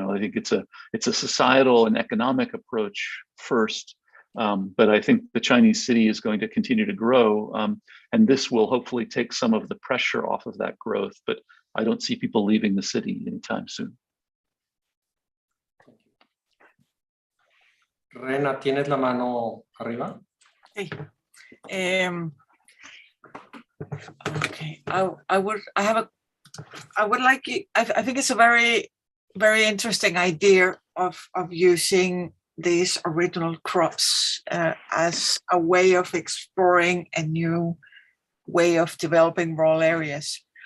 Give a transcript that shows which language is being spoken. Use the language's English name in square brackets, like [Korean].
[English] I think it's a societal and economic approach first, but I think the Chinese city is going to continue to grow, and this will hopefully take some of the pressure off of that growth. But I don't see people leaving the city anytime soon. [Spanish] Rena, ¿tienes la mano arriba? Sí. [English] Okay, I would like you, I think it's a very, very interesting idea of using these original crops as a way of exploring a new way of developing rural areas.